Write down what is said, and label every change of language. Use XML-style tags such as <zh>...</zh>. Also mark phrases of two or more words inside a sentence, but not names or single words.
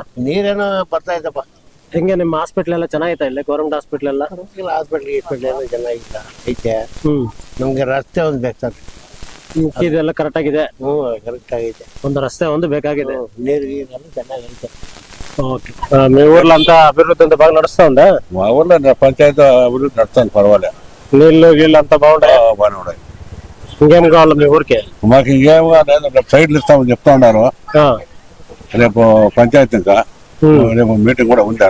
<kn>ನೀರೇನೋ ಬರ್ತಾ ಇದ್ದಪ್ಪ. ಹೆಂಗೆ ನಿಮ್ಮ ಹಾಸ್ಪಿಟ್ಲ್ ಎಲ್ಲ ಚೆನ್ನಾಗಿತ್ತಾ? ಇಲ್ಲ ಗೌರ್ಮೆಂಟ್ ಹಾಸ್ಪಿಟ್ಲ್ ಎಲ್ಲ? ಹಾಸ್ಪಿಟ್ಲ್ ಎಲ್ಲ ಚೆನ್ನಾಗಿತ್ತ ಐತೆ. ನಮ್ಗೆ ರಸ್ತೆ ಒಂದು ಬೇಕು ಸರ್. ಇದೆಲ್ಲ ಕರೆಕ್ಟ್ ಆಗಿದೆ? ಕರೆಕ್ಟ್ ಆಗೈತೆ. ಒಂದು ರಸ್ತೆ ಒಂದು ಬೇಕಾಗಿದೆ. ನೀರು ಗೀರೆಲ್ಲ ಚೆನ್ನಾಗೈತೆ. ಓಕೆ.</kn> <te>మీ ఊర్లో అంతా అభివృద్ధి అంతా బాగా నడుస్తా ఉందా? మా ఊర్లో పంచాయతీ అభివృద్ధి నడుస్తుంది, పర్వాలే. నీళ్ళు గీళ్ళు అంతా బాగుంటాయి? బాగానే ఉన్నాయి. ఇంకేం కావాలి మీ ఊరికి? మాకు ఇంకేం లేదు, రేపు సైడ్లు ఇస్తామని చెప్తా ఉన్నారు. రేపు పంచాయతీ ఇంకా రేపు మీటింగ్ కూడా ఉంది ఆడ.</te>